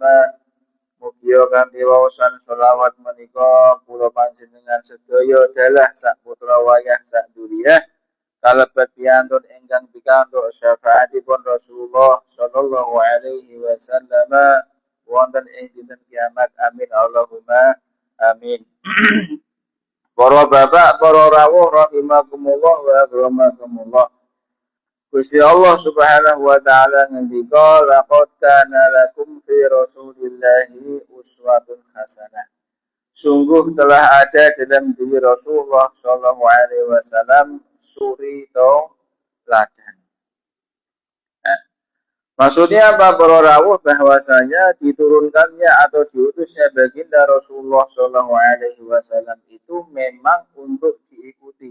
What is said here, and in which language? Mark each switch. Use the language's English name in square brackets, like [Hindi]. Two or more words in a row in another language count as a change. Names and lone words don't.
[Javanese] Mugi kanthi waosan sholawat menika kula panjenengan sedaya dalah sak putra wayah sak duriyah kalebet piantun ingkang pikantuk syafaatipun Rasulullah [Arabic] صلى الله عليه وسلم [Javanese] wonten ing dinten kiamat [Arabic] آمين اللهم آمين. [Javanese] Para bapak, para rawuh [Arabic] رحمكم الله وأكرمكم الله. Gusti Allah سبحانه وتعالى ngendika لقد كان لكم في رسول الله أسوة حسنة. [Indonesian] Sungguh telah ada dalam diri Rasulullah [Arabic] صلى الله عليه وسلم [Indonesian] suri teladan. Maksudnya apa [Javanese] para rawuh [Indonesian] bahwasanya diturunkannya atau diutusnya baginda Rasulullah [Arabic] صلى الله عليه وسلم [Indonesian] itu memang untuk diikuti.